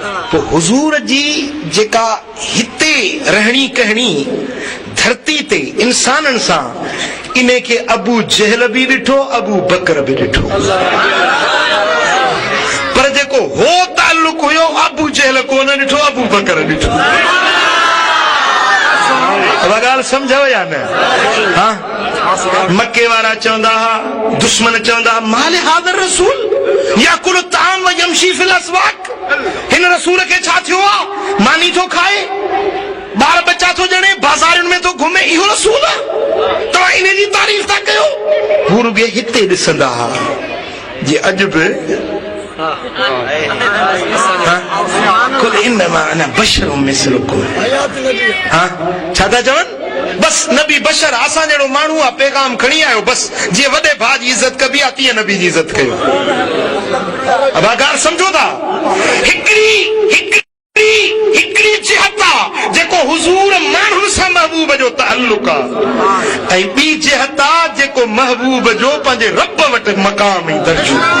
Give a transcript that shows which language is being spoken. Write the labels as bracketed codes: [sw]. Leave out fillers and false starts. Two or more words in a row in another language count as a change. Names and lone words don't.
[sd] पोइ हुज़ूर जी जेका हिते रहणी कहणी धरती ते इंसाननि सां इन खे अबू जहल बि ॾिठो, अबू बकर बि ॾिठो, पर जेको हो ताल्लुक हुयो अबू जहल कोन ॾिठो, अबू बकर ॾिठो। ॻाल्हि सम्झव या न? हा, मके वारा चवंदा हुआ, दुश्मन चवंदा [ar] مال هذا الرسول يأكل الطعام و يمشي في الأسواق, [sd] हिन रसूल खे छा थियो आहे, मानी थो खाए, ॿार बच्चा थो ॼणे, बाज़ारुनि में थो घुमे, इहो रसूल आहे? तव्हां इन जी तारीफ़ था कयो? हू रुॻे हिते ॾिसंदा हुआ जे अॼु बि [ar] قل إنما أنا بشر مثلكم, [sd] हा छा था चवनि? बस नबी बशर असां जहिड़ो माण्हू आहे, पैगाम खणी आयो, बस जीअं वॾे भाउ जी इज़त कबी आहे तीअं नबी जी इज़त कयो। अब ॻाल्हि सम्झो था? हिकिड़ी जिहत आहे जेको हुज़ूर माण्हुनि सां महबूब जो ताल्लुक आहे, ऐं ॿी जिहत आहे जेको महबूब जो पंहिंजे रब वटि मक़ाम ऐं दर्जो।